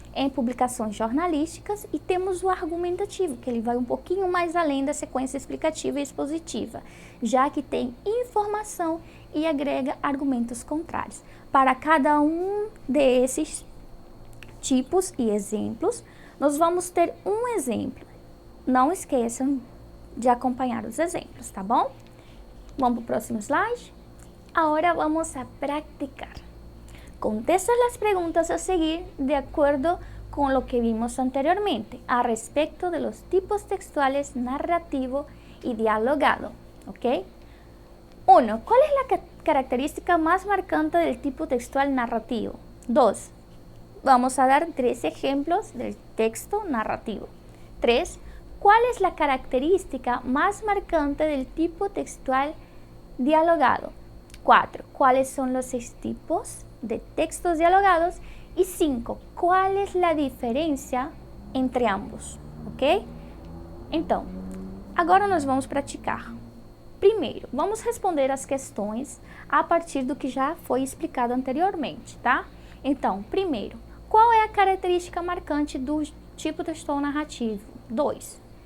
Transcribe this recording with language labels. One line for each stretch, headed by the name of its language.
Portuguese: em publicações jornalísticas, e temos o argumentativo, que ele vai um pouquinho mais além da sequência explicativa e expositiva, já que tem informação e agrega argumentos contrários. Para cada um desses tipos e exemplos, nós vamos ter um exemplo. Não esqueçam de acompanhar os exemplos, tá bom? Vamos para o próximo slide?
Spanish: Agora vamos a practicar. Contesta las preguntas a seguir de acuerdo con lo que vimos anteriormente a respecto de los tipos textuales narrativo y dialogado, ¿ok? 1. ¿Cuál es la característica más marcante del tipo textual narrativo? 2. Vamos a dar 3 ejemplos del texto narrativo. 3. ¿Cuál es la característica más marcante del tipo textual dialogado? 4. ¿Cuáles son los 6 tipos de textos dialogados? Y 5. ¿Cuál es la diferença entre ambos? Ok?
Portuguese: Então, agora nós vamos praticar. Primeiro, vamos responder as questões a partir do que já foi explicado anteriormente, tá? Então, primeiro, qual é a característica marcante do tipo textual narrativo? 2.